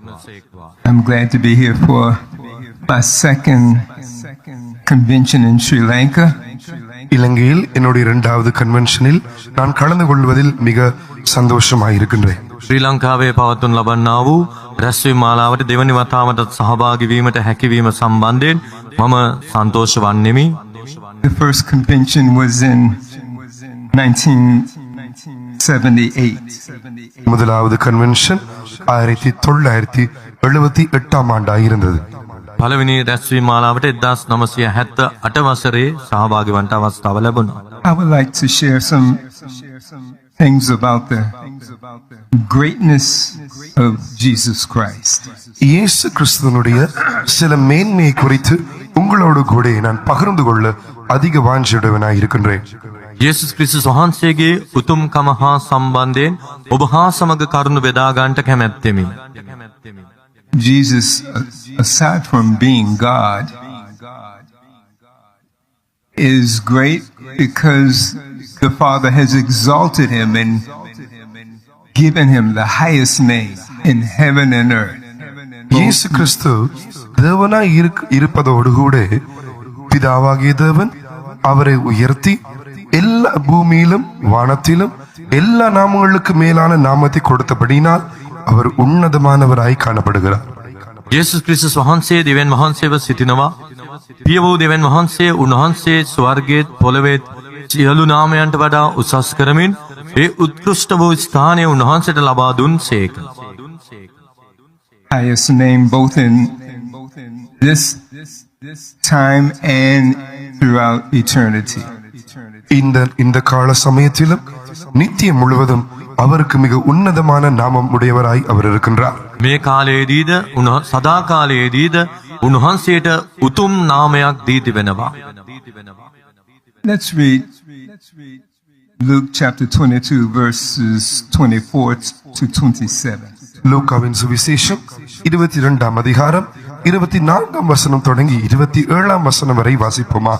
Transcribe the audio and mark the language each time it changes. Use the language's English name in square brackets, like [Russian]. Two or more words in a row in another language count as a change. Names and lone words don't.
[English] I'm glad to be here for my second convention in Sri Lanka. [Tamil] இலங்கையில் என்னுடைய இரண்டாவது கன்வென்ஷனில் நான் கலந்து கொள்வதில் மிக சந்தோஷமாயிருக்கின்றேன். [Sinhala] ශ්‍රී ලංකාවේ පවත්වනු ලබන්නා වූ රැස්වීම මාලාවට දෙවනි වතාවට සහභාගී වීමට හැකියවීම සම්බන්ධයෙන් මම සන්තෝෂ වන්නෙමි. [English] The first convention was in 1978. [Tamil] முதலாவது கன்வென்ஷன் 1978 ஆண்டாயிருந்தது. [Sinhala] පළවෙනි රැස්වීම මාලාවට 1978 වසරේ සහභාගී වන්නට අවස්ථාව ලැබුණා. [English] I would like to share some things about the greatness of Jesus Christ. [Tamil] இயேசு கிறிஸ்துவினுடைய சில மேன்மையை குறித்து உங்களோடு கூட நான் பகிர்ந்து கொள்ள அதிக வாஞ்சையுடையவனாய் இருக்கின்றேன். [Sinhala] යේසුස් ක්‍රිස්තුස් වහන්සේගේ උතුම්කම හා සම්බන්ධයෙන් ඔබ හා සමග කරුණු බෙදා ගන්නට කැමැත්තෙමි. [English] Jesus, aside from being God, is great because the Father has exalted him and given him the highest name in heaven and earth. [Tamil] இயேசு கிறிஸ்து தேவனாய் இருப்பதோடு கூட பிதாவாகிய தேவன் அவரை உயர்த்தி எல்லா பூமியிலும் வானத்திலும் எல்லா நாமங்களுக்கு மேலான நாமத்தை கொடுத்தபடினால் அவர் உன்னதமானவராய் காணப்படுகிறார். [Sinhala] යේසුස් ක්‍රිස්තුස් වහන්සේ දෙවියන් වහන්සේව සිටිනවා. පිය වූ දෙවියන් වහන්සේ උන්වහන්සේ ස්වර්ගයේ පොළවේ සියලු නාමයන්ට වඩා උසස් කරමින් ඒ උත්කෘෂ්ඨ වූ ස්ථානය උන්වහන්සේට ලබා දුන්සේක. [English] Highest name both in this time and throughout eternity. [Tamil] இந்த கால சமயத்திலும் நித்தியம் முழுவதும் அவருக்கு மிக உன்னதமான நாமம் உடையவராய் அவர் இருக்கின்றார். [Sinhala] මේ කාලයේදීද සදා කාලයේදීද උන්වහන්සේට උතුම් නාමයක් දී තිබෙනවා. [English] Let's read Luke chapter 22 verses 24 to 27. [Tamil] லூக்காவின் சுவிசேஷம் 22ஆம் அதிகாரம் 24ஆம் வசனம் தொடங்கி 27ஆம் வசனம் வரை வாசிப்போமாக.